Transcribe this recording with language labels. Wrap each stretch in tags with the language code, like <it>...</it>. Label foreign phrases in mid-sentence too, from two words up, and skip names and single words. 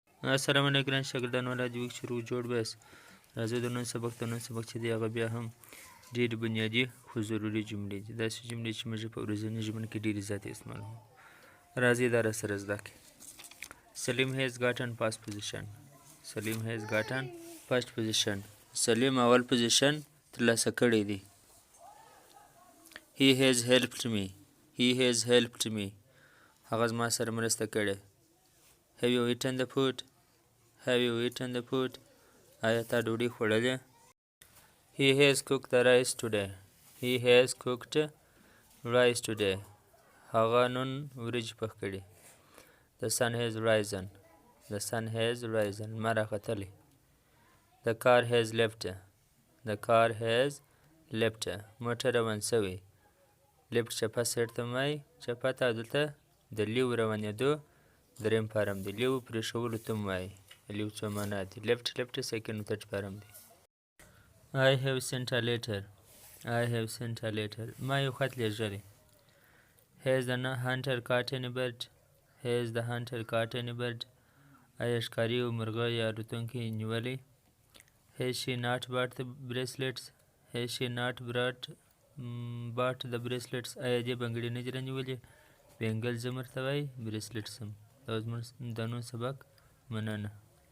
<ps>السلام علیکم ګران شاګردان ولادي وک شروع جوړ بس راځو د نن سبق چې دی هغه بیا هم ډېرې بنیادي خو ضروري جملې دي داسې جملې چې موږ په ورځني ژوند کې ډېرې زیاتې استعمالوو راځئ دا راسره زده کړئ سلیم</ps> <en>has gotten first position</en> <ps>سلیم</ps> <en>has gotten first position</en> <ps>سلیم اول پوزیشن ترلاسه کړی دی</ps> <en>he has helped me</en> <ps>هغه زما سره مرسته کړې</ps> <en>have you eaten the food</en> <ps>آیا تا ډوډۍ خوړلې</ps> <en>he has cooked the rice today</en> <ps>هغه نن وریجې پخ کړې</ps> <en>the sun has risen</en> <ps>لمر راختلی</ps> <en>the car has</en> <ps>left موټر روان شوی left چپه سایډ ته وایي چپه ته دلته د لیو روانېدو دریم فارم دی لیو پرېښولو ته هم وایي لیو څو معنا دي left</ps> <en>second third form</en> <ps>دی</ps> <en>I have sent a letter</en> <ps>ما یو خط لیږلی</ps> <en>has the hunter caught any bird</en> <ps>آیا ښکاري یو مرغه یا الوتونکی نیولی has she not bought the bracelets آیا دې بنګړي نه دي رانیولې بینګل زمر ته وایي bracelets هم دا زموږ د نن سبق مننه</ps>